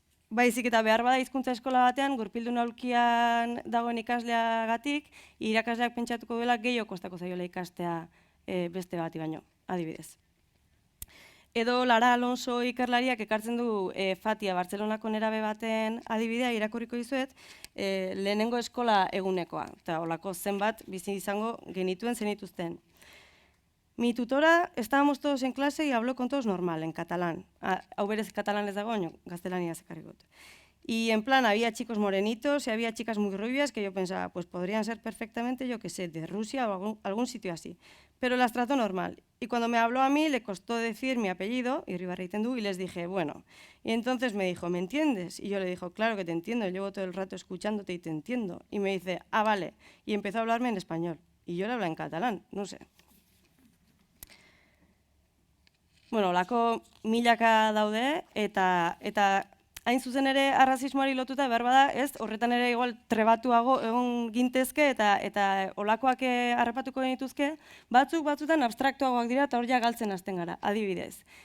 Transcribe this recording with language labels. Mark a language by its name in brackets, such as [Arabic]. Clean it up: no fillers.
[Basque] baizik eta behar bada hizkuntza eskola batean, gurpildun aulkian dagoen ikasleagatik, irakasleak pentsatuko duela gehiago kostako zaiola ikastea beste bati baino, adibidez. Edo Lara Alonso ikerlariak ekartzen du Fatia, Bartzelonako nerabe baten adibidea irakurriko dizuet, lehenengo eskola egunekoa, eta holako zenbat bizi izango genituen zenituzten. [Spanish] Mi tutora, estábamos todos en clase y habló con todos normal, en catalán. [Basque] Hau berez katalan ez dago, gaztelania zekarrikot. [Spanish] Y en plan, había chicos morenitos y había chicas muy rubias que yo pensaba, pues podrían ser perfectamente, yo qué sé, de Rusia o algún sitio así. Pero las trató normal. Y cuando me habló a mí, le costó decir mi apellido, Irribarreitendú, y les dije, bueno. Y entonces me dijo, ¿me entiendes? Y yo le dije, claro que te entiendo, llevo todo el rato escuchándote y te entiendo. Y me dice, ah, vale. Y empezó a hablarme en español. Y yo le hablaba en catalán, no sé. [Basque] Bueno, olako milaka daude, eta hain zuzen ere arrazismoari lotuta behar bada, ez, horretan ere igual trebatuago egon gintezke eta olakoak harrapatuko genituzke, batzutan abstraktuagoak dira eta hor ja galtzen hasten gara, adibidez.